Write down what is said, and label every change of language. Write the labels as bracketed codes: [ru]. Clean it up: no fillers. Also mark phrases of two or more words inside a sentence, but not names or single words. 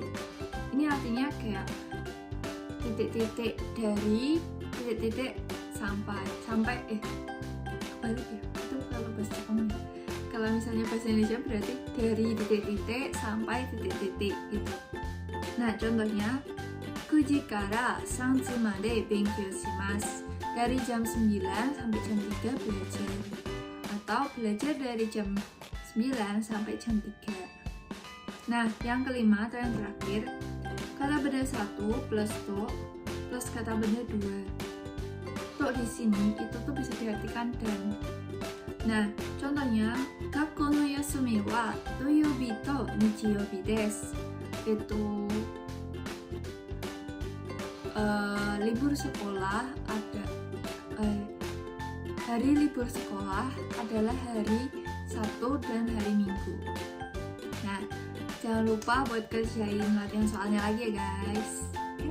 [id] Ini artinya kayak titik-titik dari, titik-titik sampai balik ya, itu kalau bahasa Jepang. Kalau misalnya bahasa Indonesia berarti dari titik-titik sampai titik-titik gitu. Nah, contohnya [ja] 9 時から3時まで勉強します. [id] Dari jam 9 sampai jam 3 belajar. Atau belajar dari jam 9 sampai jam 3. Nah, yang kelima atau yang terakhir, kata benda 1 plus to plus kata benda 2. To di sini itu tuh bisa diartikan dan. Nah, contohnya, [ja] 学校の休みは土曜日と日曜日です. [id] Itu libur sekolah ada hari libur sekolah adalah hari Sabtu dan hari Minggu. Nah, jangan lupa buat kerjain latihan soalnya lagi ya guys.